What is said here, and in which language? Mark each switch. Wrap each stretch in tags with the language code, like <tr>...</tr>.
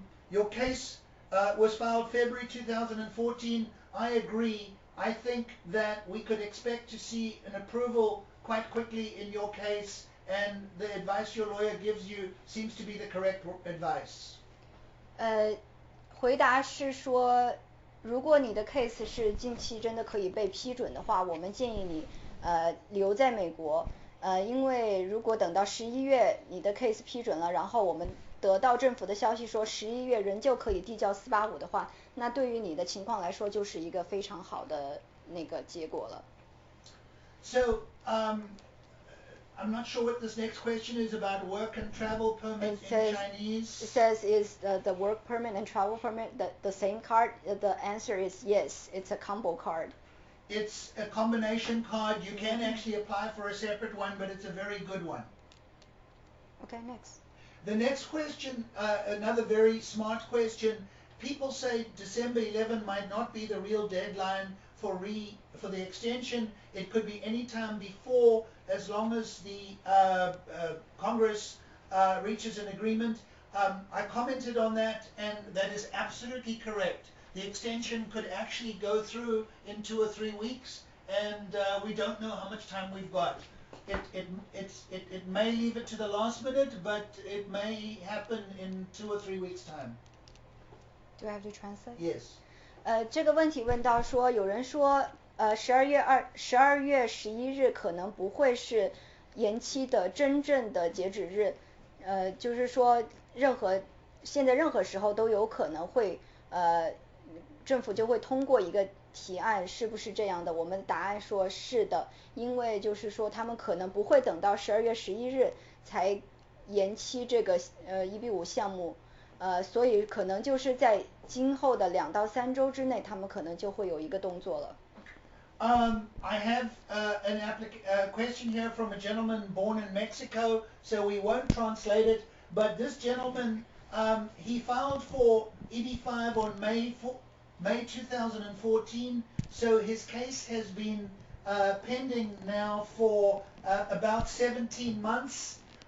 <en>Your case was filed February 2014. I agree. I think that we could expect to see an approval quite quickly in your case, and the advice your lawyer gives you seems to be the correct advice.</en> <zh>回答是说，如果你的 case 是近期真的可以被批准的话，我们建议你留在美国。因为如果等到11月你的 case 批准了，然后我们得到政府的消息说11月仍旧可以递交485的话，那对于你的情况来说就是一个非常好的那个结果了。</zh> <en>So, I'm not sure what this next question is about work and travel permit in Chinese. It says, is the work permit and travel permit the same card? The answer is yes, it's a combo card. It's a combination card. You can actually apply for a separate one, but it's a very good one. Okay, next. The next question, another very smart question. People say December 11 might not be the real deadline for the extension. It could be any time before, as long as the Congress reaches an agreement. I commented on that, and that is absolutely correct. The extension could actually go through in 2 or 3 weeks, and we don't know how much time we've got. It may leave it to the last minute, but it may happen in 2 or 3 weeks' time. Do I have to translate? Yes.</en> <zh>这个问题问到说，有人说12月11日可能不会是延期的真正的截止日，就是说现在任何时候都有可能会政府就会通过一个提案，是不是这样的？我们答案说是的，因为就是说他们可能不会等到12月11日才延期这个EB-5项目，所以可能就是在今后的2到3周之内，他们可能就会有一个动作了。</zh> <en>I have a question here from a gentleman born in Mexico, so we won't translate it, but this gentleman, he filed for EB-5 on May 2014, so his case has been pending now for about 17 months.</en>